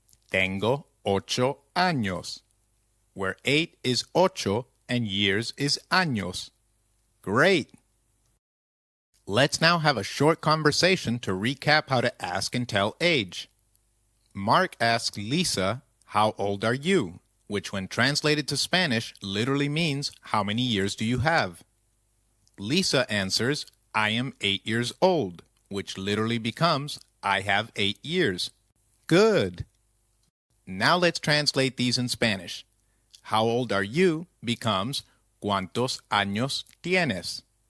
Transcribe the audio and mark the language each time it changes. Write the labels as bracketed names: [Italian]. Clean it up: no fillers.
[Spanish] Tengo ocho años, [English] where 8 is ocho and years is años. Great! Let's now have a short conversation to recap how to ask and tell age. Mark asks Lisa, how old are you? Which when translated to Spanish literally means how many years do you have? Lisa answers, I am 8 years old, which literally becomes I have 8 years. Good! Now let's translate these in Spanish. How old are you becomes [Spanish] ¿cuántos años tienes?